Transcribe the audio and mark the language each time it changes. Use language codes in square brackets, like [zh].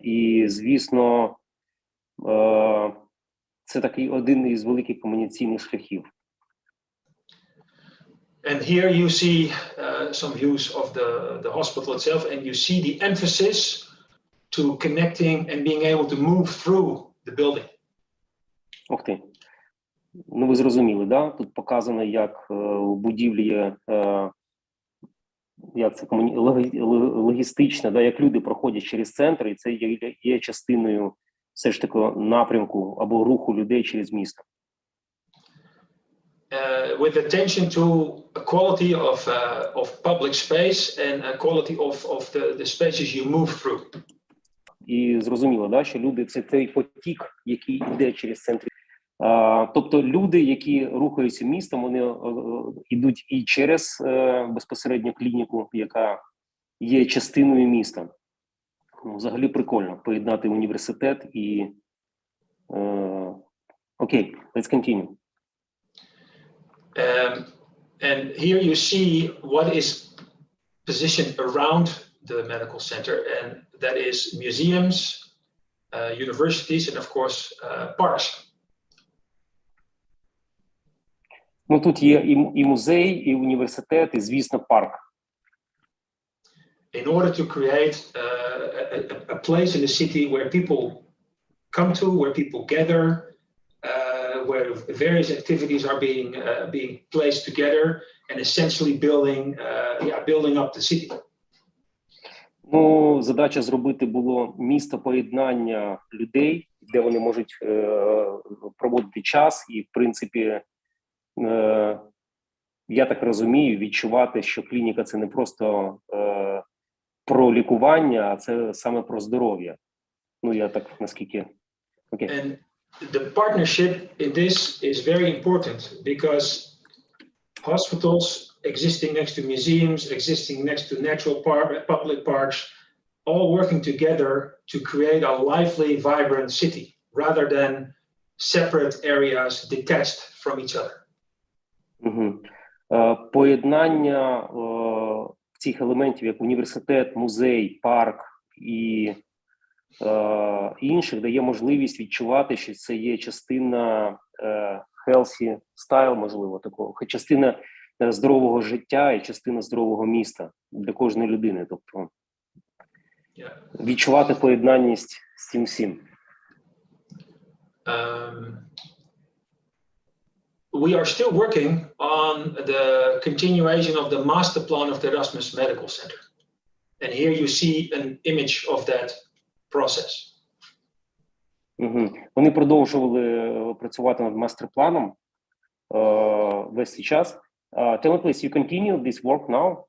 [uk] І, звісно, це такий один із великих комунікаційних шляхів. [en] And here you see some views of the hospital itself, and you see the emphasis to connecting and being able to move through the building. [uk] Ух ти. Ну, ви зрозуміли, да? Тут показано, як у будівлі, як це логістично, да? Як люди проходять через центр, і це є частиною все ж таки напрямку або руху людей через місто. [en] With attention to a quality of public space and a quality of the spaces you move through. [uk] І зрозуміло, да, що люди – це той потік, який йде через центр. Тобто люди, які рухаються містом, вони йдуть і через безпосередньо клініку, яка є частиною міста. Взагалі прикольно поєднати університет і... [en] Окей, let's continue. And here you see what is positioned around the medical center, and that is museums, universities, and of course parks. [uk] Ну, тут є і музей, і університет, і, звісно, парк. [en] In order to create a place in the city where people come to, where people gather, where various activities are being placed together, and essentially building up the city. [uk] Ну, задача зробити було місто поєднання людей, де вони можуть проводити час і, в принципі, я так розумію, відчувати, що клініка – це не просто про лікування, а це саме про здоров'я. Ну, я так, наскільки... [en] Okay. And the partnership in this is very important because hospitals existing next to museums, existing next to natural public parks, all working together to create a lively, vibrant city rather than separate areas detached from each other. [uk] Поєднання цих елементів, як університет, музей, парк і інших, дає можливість відчувати, що це є частина [en] healthy style, [uk] можливо, такого, частина здорового життя і частина здорового міста для кожної людини. Тобто відчувати поєднанність з цим всім. [en] We are still working on the continuation of the master plan of the Erasmus Medical Center. And here you see an image of that process. [uk] Вони продовжували працювати над мастер-планом весь цей час. [en] Tell me, please, you continue this work now?